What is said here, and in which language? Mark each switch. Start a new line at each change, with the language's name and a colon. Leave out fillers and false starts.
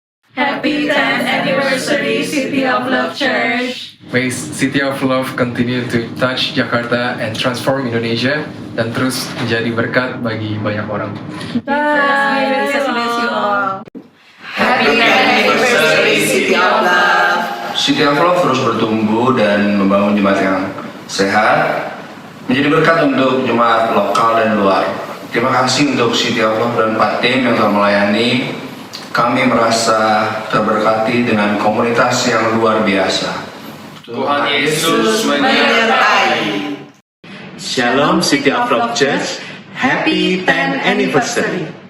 English: Happy 10th anniversary City of Love Church. May City of Love continue to touch Jakarta and transform Indonesia
Indonesian: dan terus menjadi berkat bagi banyak orang.
English: Bye. God bless you all. Happy 10th anniversary City of Love.
Indonesian: City of Love terus bertumbuh dan membangun jemaat yang sehat, menjadi berkat untuk jemaat lokal dan luar. Terima kasih untuk City of Love dan Pak Tim yang telah melayani. Kami merasa terberkati dengan komunitas yang luar biasa. Tuhan Yesus menyertai.
English: Shalom City of Love Church, Happy 10th Anniversary.